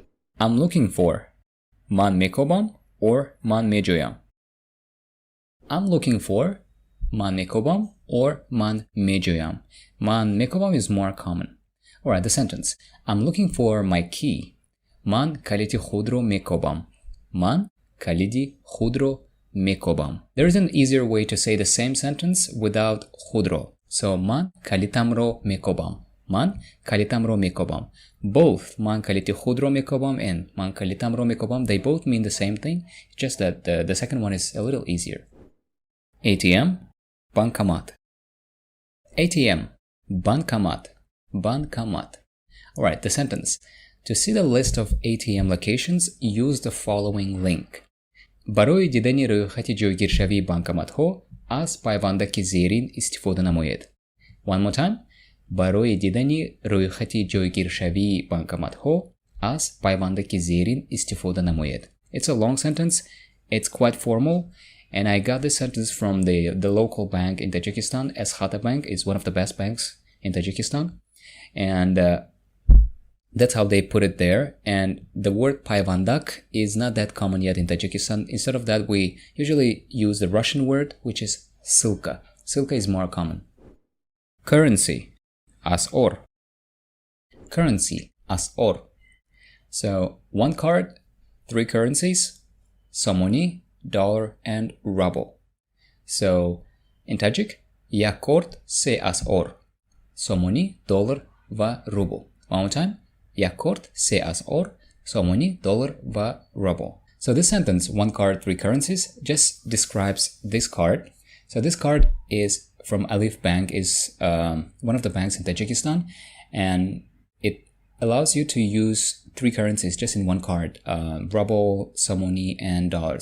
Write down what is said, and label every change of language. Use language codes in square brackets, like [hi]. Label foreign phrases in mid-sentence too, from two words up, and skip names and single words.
[en] I'm looking for [tg] ман мекобам [en] or [tg] ман меҷӯям. [en] I'm looking for [tg] ман мекобам [en] or [tg] ман меҷӯям. Ман мекобам [en] is more common. Alright, the sentence. I'm looking for my key. [tg] Man калиди худро мекобам. Man калиди худро мекобам. [en] There is an easier way to say the same sentence without худро. [tg] So man калитамро мекобам. Man калитамро мекобам. Both man калити худро мекобам and man калитамро мекобам, [en] they both mean the same thing, just that the second one is a little easier. ATM, Bankomat. ATM, Bankomat. Bankomat. Alright, the sentence. To see the list of ATM locations, use the following link. [tg] барои дидани рӯйхати ҷойгиршавии банкоматҳо аз пайвандаки зерин истифода намоед. [en] One more time. [tg] барои дидани рӯйхати ҷойгиршавии банкоматҳо аз пайвандаки зерин истифода намоед. [en] It's a long sentence. It's quite formal. And I got this sentence from the local bank in Tajikistan. Asъor Bank is one of the best banks in Tajikistan. And that's how they put it there. And the word payvandak is not that common yet in Tajikistan. Instead of that, we usually use the Russian word, which is silka. Silka is more common. Currency, asъор. Currency, asъор. So one card, three currencies, somoni, dollar, and ruble. So in Tajik, [tg] як корд се асъор. Somoni, dollar, va ruble. [en] One more time. [tg] یک корд се асъор, somoni, dollar, va ruble. [en] So this sentence, one card, three currencies, just describes this card. So this card is from Alif Bank, is one of the banks in Tajikistan, and it allows you to use three currencies just in one card, ruble, somoni, and dollars.